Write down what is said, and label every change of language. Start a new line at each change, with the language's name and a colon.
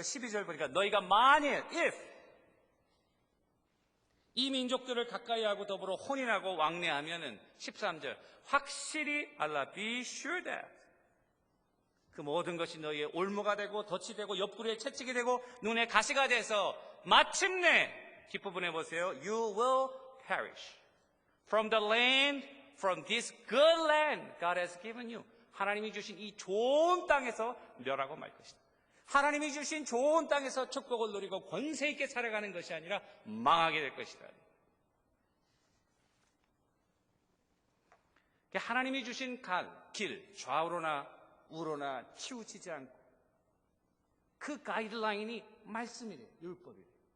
Korean: 12절 보니까 너희가 만일 if 이 민족들을 가까이 하고 더불어 혼인하고 왕래하면은 13절 확실히 알라
English: be sure that
Korean: 그 모든 것이 너희의 올무가 되고 덫이 되고 옆구리에 채찍이 되고 눈에 가시가 돼서 마침내 뒷부분에 보세요.
English: You will perish from the land, from this good land God has given you.
Korean: 하나님이 주신 이 좋은 땅에서 멸하고 말 것이다. 하나님이 주신 좋은 땅에서 축복을 누리고 권세 있게 살아가는 것이 아니라 망하게 될 것이다. 하나님이 주신 길, 좌우로나 우로나 치우치지 않고 그 가이드라인이 말씀이래요. 율법이래요.